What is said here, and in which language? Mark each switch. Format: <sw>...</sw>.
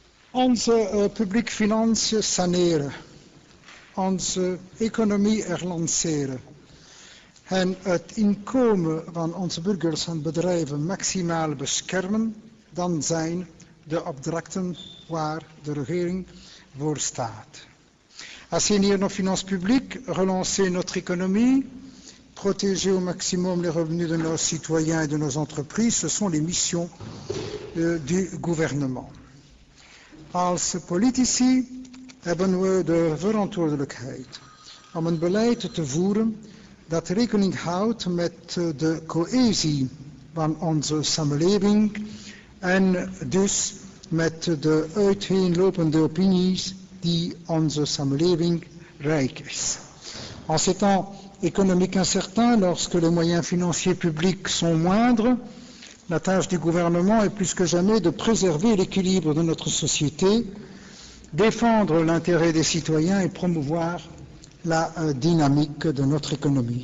<nl>Onze publieke financiën saneren, onze economie relanceren en het inkomen van onze burgers en bedrijven maximaal beschermen, dan zijn de opdrachten waar de regering voor staat.</nl> <fr>Assainir nos finances publiques, relancer notre économie, protéger au maximum les revenus de nos citoyens et de nos entreprises, ce sont les missions du gouvernement.</fr> <nl>Als politici hebben we de verantwoordelijkheid om een beleid te voeren dat rekening houdt met de cohesie van onze samenleving en dus met de uiteenlopende opinies die onze samenleving rijk is.</nl> <fr>En ces temps économiques incertains, lorsque les moyens financiers publics sont moindres, la tâche du gouvernement est plus que jamais de préserver l'équilibre de notre société, défendre l'intérêt des citoyens et promouvoir la dynamique de notre économie.</fr>